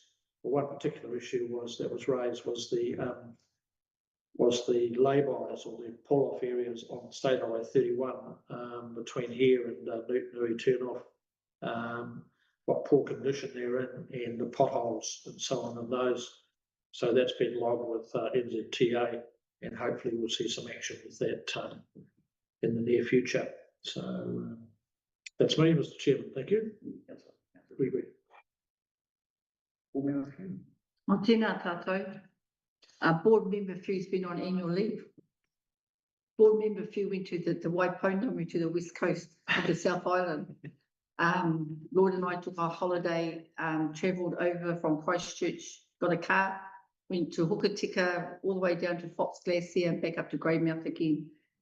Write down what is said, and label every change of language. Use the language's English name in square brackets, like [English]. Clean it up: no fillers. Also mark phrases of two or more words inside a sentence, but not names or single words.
[English] Well, one particular issue that was raised was the lay-bys or the pull-off areas on State Highway 31 between here and Nui turn-off. What poor condition they're in, and the potholes and so on in those. So that's been logged with NZTA, and hopefully we'll see some action with that in the near future. So that's me, Mr. Chairman. Thank you. [Māori] O tēnā tātou. [English] Board member few's been on annual leave. Board member few went to the Waipona, went to the west coast of the South Island. Lord and I took our holiday, travelled over from Christchurch, got a car, went to Hokitika, all the way down to Fox Glacier and back up to Greymouth again.